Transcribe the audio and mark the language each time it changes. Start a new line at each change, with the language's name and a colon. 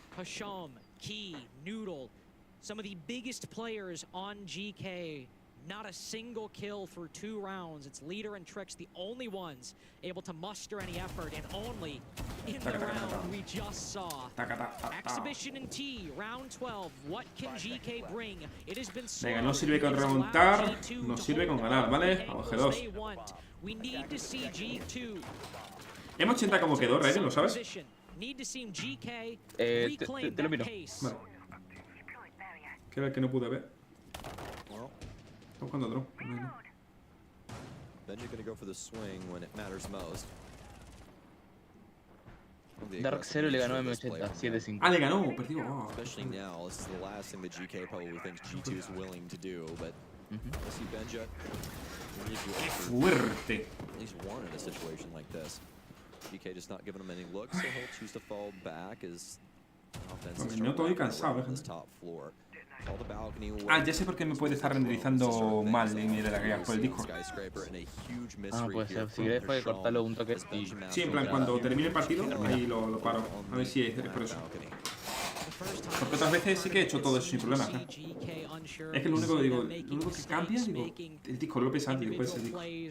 English: Hasham, Key, Noodle, some of the biggest players on GK. Not a single kill through 2 rounds. It's Leader and Trix, the only ones able to muster any effort, and only in the round we just saw. Exhibition in T, round 12. What can GK bring? It has been slow.
Spanish: Venga, no sirve con remontar, no sirve con ganar, ¿vale? Vamos, G2.
English: We need to see G2.
Spanish: M80 como quedó, Raiden, ¿lo sabes?
English: Need to see GK
Spanish: te lo miro. Vale. Que era el que no pude ver. Estamos jugando otro.
English: Then you're going to go for the swing when it matters most.
Spanish: Dark Zero le ganó a M80, 7-5. Ah, le ganó, perdió.
English: Especially now, this is the last thing that GK probably thinks G2 is willing to do, but we'll see Benja.
Spanish: ¡Qué fuerte!
English: At least one in a situation like this. GK just not giving him any looks, so he'll choose to fall back as offense is on this top floor.
Spanish: Ah, ya sé por qué me puede estar renderizando mal y me laguea por el Discord. Ah, puede ser. Si querés puede cortarlo un toque y... Sí, en plan, cuando termine el partido, ahí lo paro. A ver si es por eso. Porque otras veces sí que he hecho todo eso sin problemas, ¿eh? Es que lo único que digo, lo único que cambia, digo, el Discord lo pesa antes, puede ser el Discord.